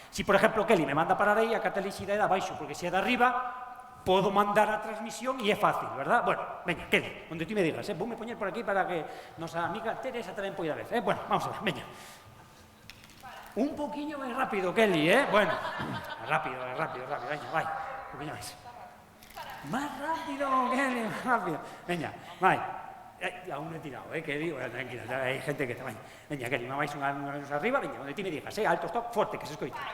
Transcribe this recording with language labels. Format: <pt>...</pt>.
<gl>Si, por exemplo, Kelly me manda parar aí, a carta elixida é de abaixo, porque se é de arriba, podo mandar a transmisión e é fácil, verdad? Bueno, venga, Kelly, onde ti me digas, voume poñer por aquí para que nosa amiga Teresa tamén poida ver, bueno, vamos a ver, veña. Un poquinho máis rápido, Kelly, bueno, rápido, veña, vai, un poquinho máis.</gl> <es>Más rápido, Kelly, más rápido,</es> <gl>veña, vai. Aún non he tirado, que digo, tranquila, hai gente que tamén. Veña, Kelly, unha máis, unha menos arriba, veña, onde ti me digas, alto, stop, forte, que se escoite.</gl>